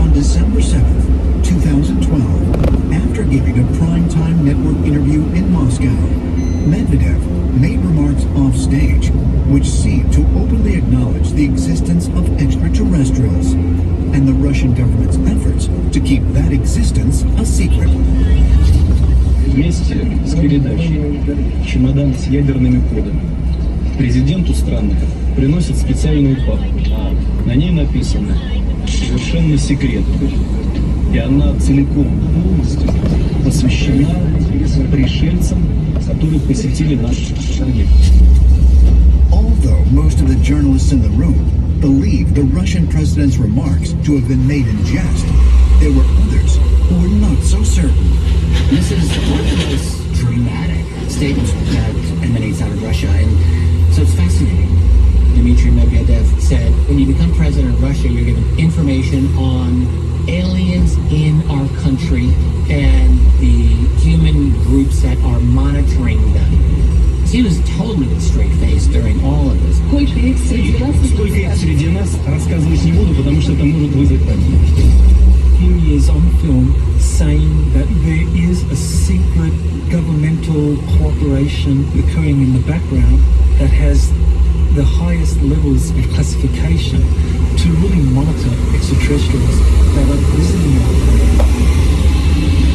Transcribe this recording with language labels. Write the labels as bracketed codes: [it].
[en] On December 7th, 2012, after giving a primetime network interview in Moscow, Medvedev made remarks off stage which seemed to openly acknowledge the existence of extraterrestrials and the Russian government's efforts to keep that existence a secret. [ru] Есть с передачей чемодан с ядерными кодами. Президенту страны приносят специальную папку. На ней написано «Совершенно секретно». и она целиком, полностью посвящена пришельцам, которые посетили нашу страну. [en] Although most of the journalists in the room believed the Russian president's remarks to have been made in jest, there were others who were not so certain. This is one of the most dramatic statements that emanates out of Russia, and so it's fascinating. Dmitry Medvedev said, when you become president of Russia, you're given information on aliens in our country and the human groups that are monitoring them. He was totally with a straight face during all of this. [ru] Сколько их среди нас, рассказывать не буду, потому что это может вызвать панику. [en] Here he is on film saying that there is a secret governmental cooperation occurring in the background that has the highest levels of classification to really monitor extraterrestrials that are visiting our planet.